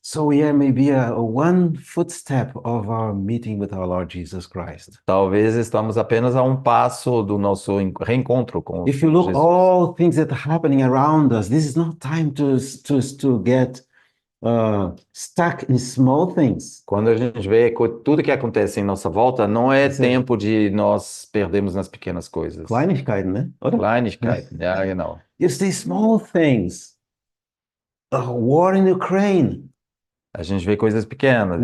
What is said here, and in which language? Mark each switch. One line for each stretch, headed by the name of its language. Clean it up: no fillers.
English: So we are maybe a one footstep of our meeting with our Lord Jesus Christ.
Portuguese: Talvez estamos apenas a um passo do nosso reencontro com
English: If you look
Portuguese: Jesus.
English: all things that are happening around us, this is not time to get stuck in small things.
Portuguese: Quando a gente vê tudo que acontece em nossa volta, não é Sim. tempo de nós perdermos nas pequenas coisas.
German: Kleinigkeiten, né? Oder? Kleinigkeit, ja, genau.
English: You see small things. A war in Ukraine,
Portuguese: A gente vê coisas pequenas.